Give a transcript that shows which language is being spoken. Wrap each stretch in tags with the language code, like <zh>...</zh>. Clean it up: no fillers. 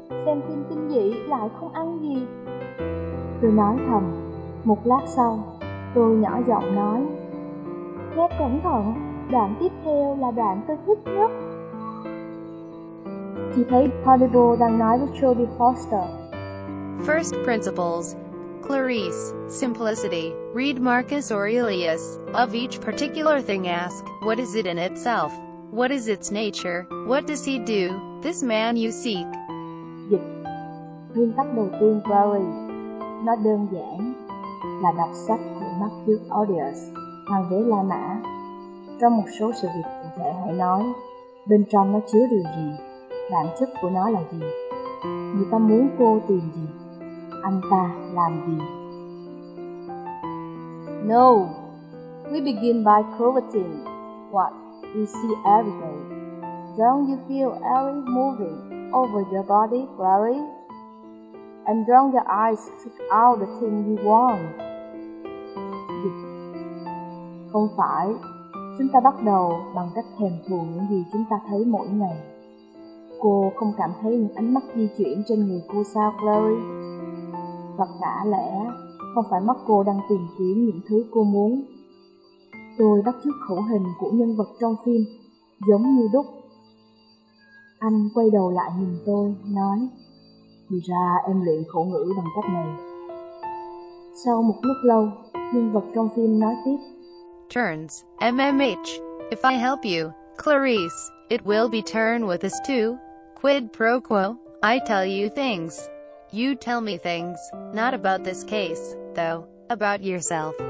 <vi>Xem phim kinh dị lại không ăn gì. Tôi nói thầm. Một lát sau, tôi nhỏ giọng nói: nghe cẩn thận, đoạn tiếp theo là đoạn tôi thích nhất. Chị thấy Hannibal đang nói với Jodie Foster.</vi> <en>First principles, Clarice, simplicity, read Marcus Aurelius, of each particular thing ask, what is it in itself? What is its nature? What does he do? This man you seek.</en> <vi>Dịch. Nguyên tắc đầu tiên Clary. Nó đơn giản là đọc sách của Marcus Aurelius, hoàng đế La Mã. Trong một số sự việc cụ thể hãy nói, bên trong nó chứa điều gì? Bản chất của nó là gì? Người ta muốn cô tìm gì? Anh ta làm gì?</vi> <en>No. We begin by coveting what we see every day. Don't you feel every moving over your body, Clary? And don't your eyes seek out the thing you want?</en> <vi>Không phải. Chúng ta bắt đầu bằng cách thèm thuồng những gì chúng ta thấy mỗi ngày. Cô không cảm thấy những ánh mắt di chuyển trên người cô sao, Clary? Và cả lẽ không phải mắt cô đang tìm kiếm những thứ cô muốn. Tôi bắt chước khẩu hình của nhân vật trong phim, giống như đúc. Anh quay đầu lại nhìn tôi, nói, thì ra em luyện khẩu ngữ bằng cách này. Sau một lúc lâu, nhân vật trong phim nói tiếp,</vi> <en>Turns, MMH, if I help you, Clarice, it will be turn with us too. Quid pro quo, I tell you things. You tell me things, not about this case, though, about yourself.</en>